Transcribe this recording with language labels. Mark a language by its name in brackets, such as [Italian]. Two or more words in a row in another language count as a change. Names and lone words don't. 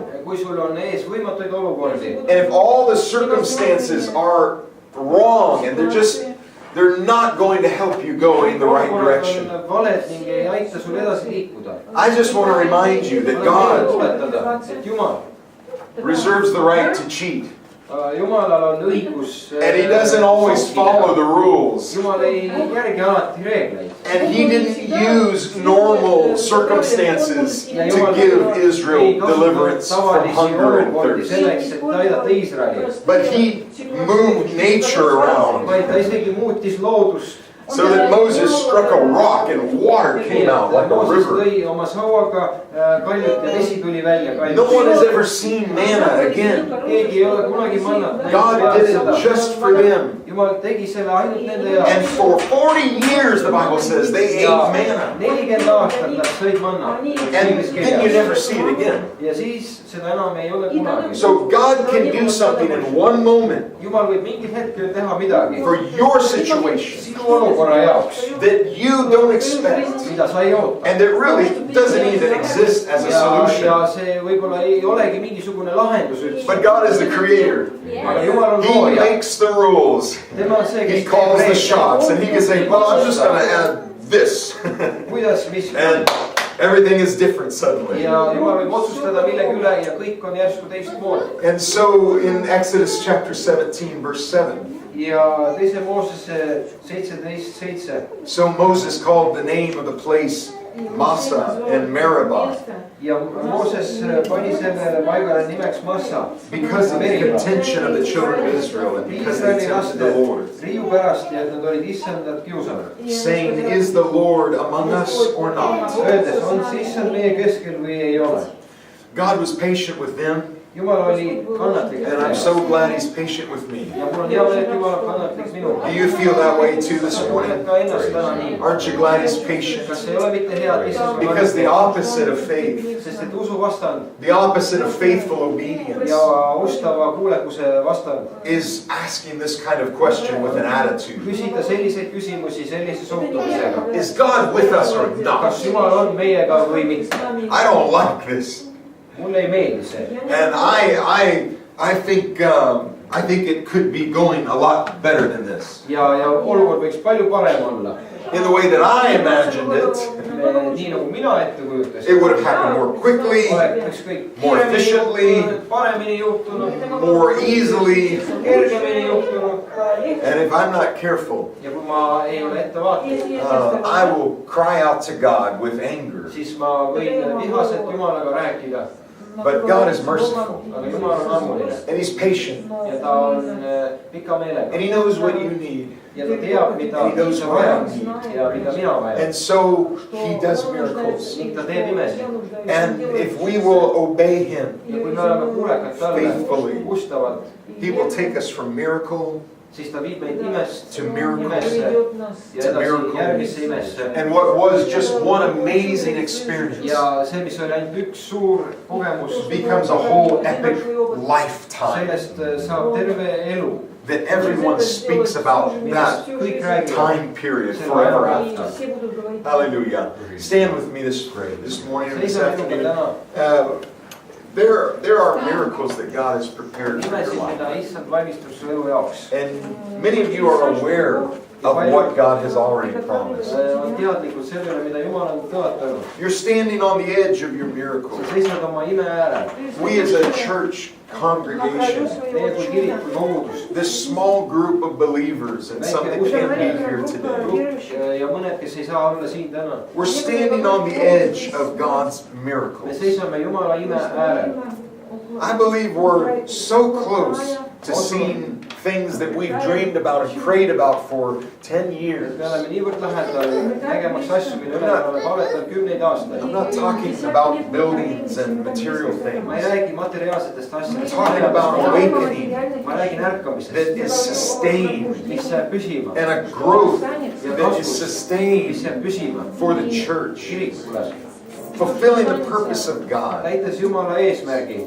[Estonian] kui sul on ees võimatuid olukordi. [English] and if all the circumstances are wrong and they're not going to help you go in the right direction, [Estonian] valed ning ei aita sul edasi liikuda. [English] I just want to remind you that God [Estonian] tuletada, et Jumal, [English] reserves the right to cheat. [Estonian] Jumalal on õigus. [English] And He doesn't always follow the rules. [Estonian] Jumal ei järgi alati reegleid. [English] And He didn't use normal circumstances to give Israel deliverance from hunger and thirst. [Estonian] selleks, et aidata Iisraeli. [English] But He moved nature around [Estonian] vaid ta isegi muutis loodust. [English] so that Moses struck a rock and water came out like a [Estonian] Mooses [English] river. [Estonian] tõi oma sauaga kaljut ja vesi tuli välja. [English] No one has ever seen manna again. [Estonian] keegi ei ole kunagi mannat näinud. [English] God did it just for them. [Estonian] Jumal tegi selle ainult nende [English] And [Estonian] jaoks. [English] for 40 years, the Bible says, they ate manna. [Estonian] 40 aastat nad sõid manna. [English] And then you never see it again. [Estonian] ja siis seda enam ei ole kunagi. [English] So God can do something in one moment [Estonian] Jumal võib mingil hetkel teha midagi [English] for your situation [Estonian] sinu olukorra jaoks, [English] that you don't expect. [Estonian] mida sa ei oota. [English] And it really doesn't even exist as a [Estonian] ja [English] solution. [Estonian] see võib-olla ei olegi mingisugune lahendus üldse. [English] But God is the creator. [Estonian] aga Jumal on [English] He [Estonian] looja. [English] makes the rules. [Estonian] tema on see, [English] He [Estonian] kes [English] calls the [Estonian] reegleid. [English] shots. And He can say, well, I'm just going to add this. [Estonian] kuidas, mis. [English] And everything is different suddenly. [Estonian] ja Jumal võib otsustada millegi üle ja kõik on järsku teistmoodi. [English] And so in Exodus chapter 17, verse 7, [Estonian] ja teise Moosese 17:7. [English] so Moses called the name of the place Massa and Meribah [Estonian] ja Mooses pani sellele paigale nimeks Massa. [English] because of the contention of the children of Israel and because they tempted the Lord, [Estonian] riiu pärast ja et nad olid issandat kiusanud. [English] saying, is the Lord among us or not? [Estonian] öeldes, on siis issand meie keskel või ei ole. [English] God was patient with them, [Estonian] Jumal oli kannatlik. [English] and I'm so glad He's patient with me. [Estonian] ja mul on hea meel, et Jumal on kannatlik minuga. [English] Do you feel that way too this [Estonian] tunned [English] morning? [Estonian] ka ennast täna nii. [English] Aren't you glad He's patient? [Estonian] kas ei ole mitte hea, et issand on [English] Because the opposite of faith, [Estonian] sest et usu vastand [English] the opposite of faithful obedience, [Estonian] ja ustava kuulekuse vastand [English] is asking this kind of question with an attitude. [Estonian] küsida selliseid küsimusi sellise suhtumisega. [English] Is God with us or not? [Estonian] kas Jumal on meiega või mitte? [English] I don't like this. [Estonian] mulle ei meeldi see. [English] And I think I think it could be going a lot better than this. [Estonian] ja olukord võiks palju parem olla. [English] In the way that I imagined it, [Estonian] nii nagu mina ette kujutasin. [English] it would have happened more quickly, [Estonian] Oleks kõik [English] more efficiently, [Estonian] paremini juhtunud, [English] more easily, [Estonian] kergemini juhtunud. [English] and if I'm not careful, [Estonian] Ja kui ma ei ole ettevaatlik, [English] I will cry out to God with anger. [Estonian] siis ma võin vihaselt Jumalaga rääkida. [English] But God is merciful, [Estonian] Aga Jumal on ammuline [English] and He's patient, [Estonian] ja ta on pika meelega. [English] and He knows what you need. [Estonian] Ja ta teab, mida sa vajad ja mida mina vajan. [English] And so He does miracles. [Estonian] Ning ta teeb imesid. [English] And if we will obey Him, [Estonian] Ja kui me oleme kuulekad talle, [English] Faithfully. [Estonian] ustavalt, [English] He will take us from miracle [Estonian] siis ta viib meid imest [English] to miracle [Estonian] imesse ja [English] to [Estonian] edasi [English] miracle. [Estonian] järgmisse imesse. [English] And what was just one amazing experience [Estonian] Ja see, mis oli ainult üks suur kogemus, [English] becomes a whole epic lifetime [Estonian] sellest saab terve elu. [English] that everyone speaks about that [Estonian] Kõik räägivad [English] time period [Estonian] selle [English] forever [Estonian] aja [English] after. [Estonian] kohta. [English] Hallelujah. Stand with me this morning or this [Estonian] Seisa minuga [English] afternoon. [Estonian] täna. [English] There are miracles that God has prepared for your [Estonian] Imesid, [English] life. [Estonian] mida Issand valmistab su elu jaoks. [English] And many of you are aware of what God has already promised. [Estonian] On teadlikud sellele, mida Jumal on tõotanud. [English] You're standing on the edge of your miracle. [Estonian] Sa seisad oma ime äärel. [English] We as a church congregation, [Estonian] Meie kui kiriku kogudus. [English] this small group of believers and some that can't be here today, [Estonian] Ja mõned, kes ei saa olla siin täna. [English] we're standing on the edge of God's [Estonian] Me [English] miracles. [Estonian] seisame Jumala ime äärel. [English] I believe we're so close to seeing things that we've dreamed about and prayed about for 10 years. [Estonian] Me oleme niivõrd lähedal nägemaks asju, mille üle me oleme paletanud kümneid aastaid. [English] I'm not talking about buildings and material [Estonian] Ma ei [English] things. [Estonian] räägi materiaalsetest [English] I'm [Estonian] asjadest. [English] talking about awakening [Estonian] Ma räägin ärkamisest, [English] that is sustained [Estonian] mis jääb püsima. [English] and a growth [Estonian] Ja [English] that is [Estonian] kasvust, mis [English] sustained [Estonian] jääb püsima. [English] for the church. [Estonian] Kirikule. [English] Fulfilling the purpose of God [Estonian] Täites Jumala eesmärgi.